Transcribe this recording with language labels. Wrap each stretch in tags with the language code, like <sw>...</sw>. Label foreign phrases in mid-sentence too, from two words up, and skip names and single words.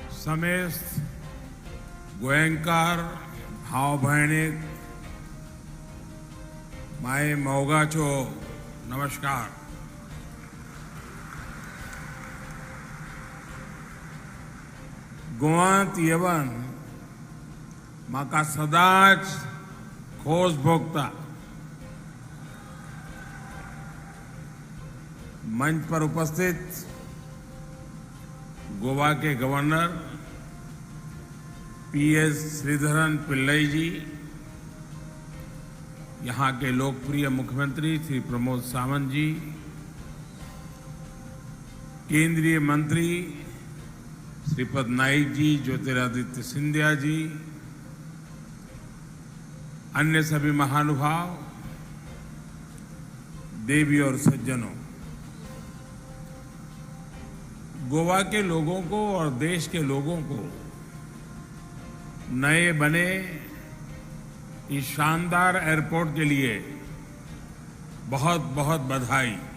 <kok>समेत गोयंकार भाव भैणीक माय मोगाचो नमस्कार। गोवांत येवन म्हाका सदांच खोस भोगता।</kok> <hi>मंच पर उपस्थित गोवा के गवर्नर पीएस श्रीधरन पिल्लई जी, यहाँ के लोकप्रिय मुख्यमंत्री श्री प्रमोद सावंत जी, केंद्रीय मंत्री श्रीपद नाइक जी, ज्योतिरादित्य सिंधिया जी, अन्य सभी महानुभाव, देवी और सज्जनों, गोवा के लोगों को और देश के लोगों को नए बने इस शानदार एयरपोर्ट के लिए बहुत बहुत बधाई।</hi>